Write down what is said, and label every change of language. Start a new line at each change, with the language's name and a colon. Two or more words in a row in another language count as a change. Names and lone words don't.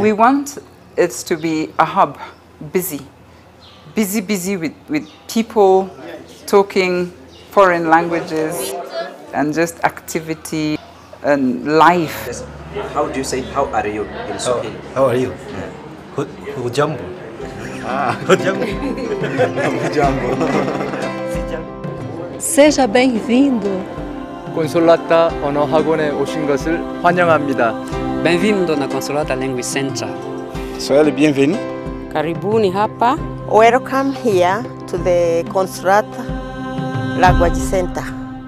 English: We want it to be a hub, busy with people talking foreign languages and just activity and life. How do you say how are you in Swahili? How are you?
Swahili: Hujambo. Hujambo.
Portuguese: Seja bem-vindo.
Korean: 콘솔라타 언어 학원에 오신 것을 환영합니다.
Portuguese: Bem-vindo na Consolata Language Center.
French: Soyez le bienvenu.
Swahili: Karibuni hapa.
English: Welcome here to the Consolata Language Center.